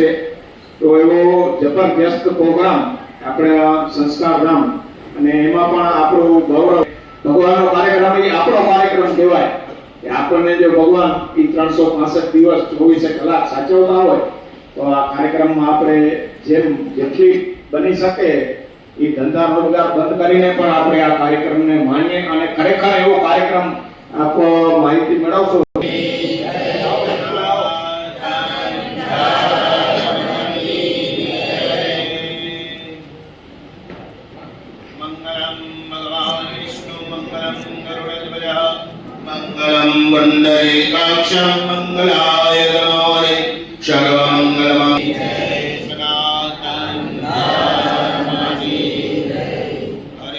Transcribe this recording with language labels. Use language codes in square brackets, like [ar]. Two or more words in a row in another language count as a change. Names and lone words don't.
[gu] તો એવો જબરદસ્ત પ્રોગ્રામ આપણા સંસ્કારધામ અને એમાં પણ આપણું ગૌરવ ભગવાનનો કાર્યક્રમ એ આપણો કાર્યક્રમ કહેવાય કે આપણને જો ભગવાન એ 365 દિવસ 24 કલાક સાચવતા હોય તો આ કાર્યક્રમમાં આપણે જેટલી બની શકે એ ધંધા રોજગાર બંધ કરીને પણ આપણે આ કાર્યક્રમને માણીએ અને ખરેખર એવો કાર્યક્રમ આપ માહિતી મેળવશો। [sa] मंगलम वंदरेकाक्षं मंगलाय गणोरे सर्वमंगलमय सनातन धर्मनि हरि